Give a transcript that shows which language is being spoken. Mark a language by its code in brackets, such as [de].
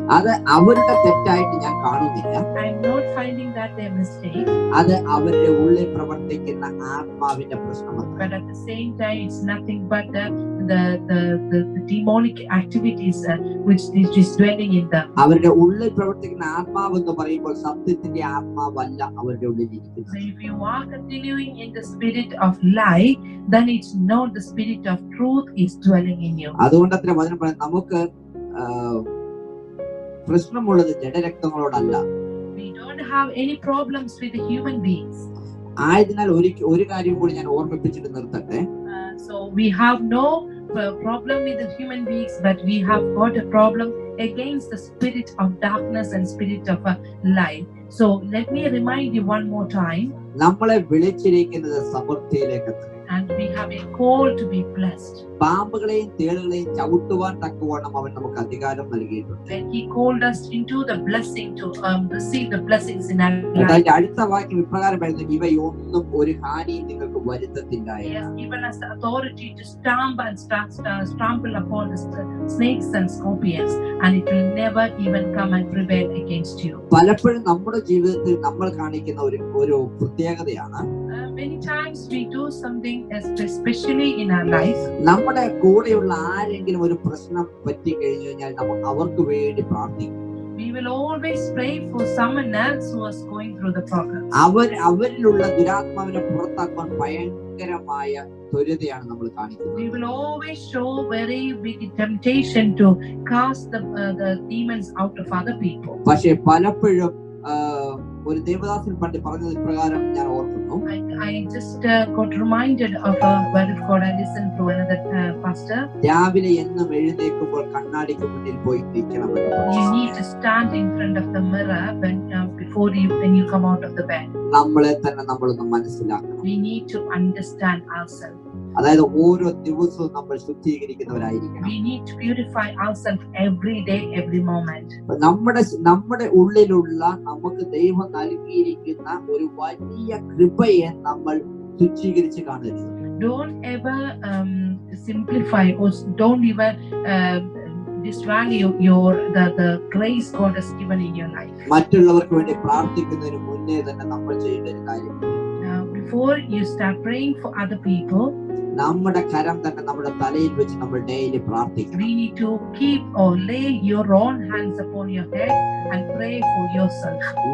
[ml] അത് അവരുടെ തെറ്റായിട്ട് ഞാൻ കാണുന്നില്ല. [en] I am not finding that their mistake. [ml] അത് അവരുടെ ഉള്ളിൽ പ്രവർത്തിക്കുന്ന ആത്മാവിന്റെ പ്രശ്നമാണ്. [en] But at the same time, it's nothing but the demonic activities which is dwelling in them. [ml] അവരുടെ ഉള്ളിൽ പ്രവർത്തിക്കുന്ന ആത്മാവ് എന്ന് പറയുമ്പോൾ സത്യത്തിന്റെ ആത്മാവല്ല അവരുടെ ഉള്ളിൽ ഇരിക്കുന്നത്. [en] So if you are continuing in the spirit of lie, then it's not the spirit of truth is dwelling in you. [ml] അതുകൊണ്ട് അത്ര വചനം പറയുന്നത് നമുക്ക് പ്രശ്നമുള്ളത് ജഡരക്തങ്ങളോടല്ല. [en] We don't have any problems with the human beings. [ml] ആയതിനാൽ ഒരു കാര്യം കൂടി ഞാൻ ഓർമ്മിപ്പിച്ചിട്ട് നിർത്തട്ടെ. [en] So we have no problem with the human beings, but we have got a problem against the spirit of darkness and spirit of lie. So let me remind you one more time. [ml] നമ്മളെ വിളിച്ചിരിക്കുന്നത് സമൃദ്ധിയിലേക്ക്. [en] and we have a call to be blessed. [ml] പാമ്പുകളെയും തേളുകളെയും ചവിട്ടുവാൻ തക്കവണ്ണം അവൻ നമുക്ക് അധികാരം നൽകിയിട്ടുണ്ട്. [en] When he called us into the blessing to receive the blessings in our life. [ml] അതിന്റെ അടുത്ത വാക്യം ഇപ്രകാരം പറയുന്നത്, ഇവയൊന്നും ഒരു ഹാനിയും നിങ്ങൾക്ക് വരുത്തത്തില്ല. [en] He has given us the authority to stamp and trample upon the snakes and scorpions, and it will never even come and prevail against you. [ml] പലപ്പോഴും നമ്മുടെ ജീവിതത്തിൽ നമ്മൾ കാണിക്കുന്ന ഒരു പ്രത്യേകതയാണ്, [en] many times we do something especially in our life. [ml] നമ്മുടെ കൂടെയുള്ള ആരെങ്കിലും ഒരു പ്രശ്നം പറ്റി കഴിഞ്ഞു കഴിഞ്ഞാൽ നമ്മൾ അവർക്ക് വേണ്ടി പ്രാർത്ഥിക്കും. [en] We will always pray for someone else who is going through the problem. [ml] അവരിലുള്ള ദുരാത്മാവിനെ പുറത്താക്കാൻ ഭയങ്കരമായ ത്വരിതയാണ് നമ്മൾ കാണിക്കുന്നത്. [en] We will always show very big temptation to cast the demons out of other people. [ml] പക്ഷേ പലപ്പോഴും ഒരു ദേവദാസൻ പണ്ട് പറഞ്ഞത് പ്രകാരം ഞാൻ ഓർക്കുന്നു. [en] I just got reminded of a word of God I listened to another pastor. [ml] രാവിലെ എന്നും എഴുന്നേൽക്കുമ്പോൾ കണ്ണാടിക്ക് മുന്നിൽ പോയി നിൽക്കണം. [en] You need to stand in front of the mirror when you come out of the bed. [ml] നമ്മളെ തന്നെ നമ്മളൊന്ന് മനസ്സിലാക്കണം. [en] We need to understand ourselves. [ml] അതായത് ഓരോ ദിവസവും നമ്മൾ ശുദ്ധീകരിക്കുന്നവരായിരിക്കണം. [en] We need to purify ourselves every day, every moment. [ml] നമ്മുടെ ഉള്ളിലുള്ള നമുക്ക് ദൈവം നൽകിയിരിക്കുന്ന ഒരു വലിയ കൃപയെ നമ്മൾ തുച്ഛീകരിച്ച് കാണരുത്. [en] Don't ever simplify or don't even disvalue the grace God has given in your life. [ml] മറ്റുള്ളവർക്ക് വേണ്ടി പ്രാർത്ഥിക്കുന്നതിന് മുന്നേ തന്നെ നമ്മൾ ചെയ്യേണ്ട ഒരു കാര്യം, [en] before you start praying for other people, [ml] നമ്മുടെ കരം തന്നെ നമ്മുടെ തലയിൽ വെച്ച് നമ്മൾ ഡെയിലി പ്രാർത്ഥിക്കണം. [en] we need to keep or lay your own hands upon your head and pray for yourself.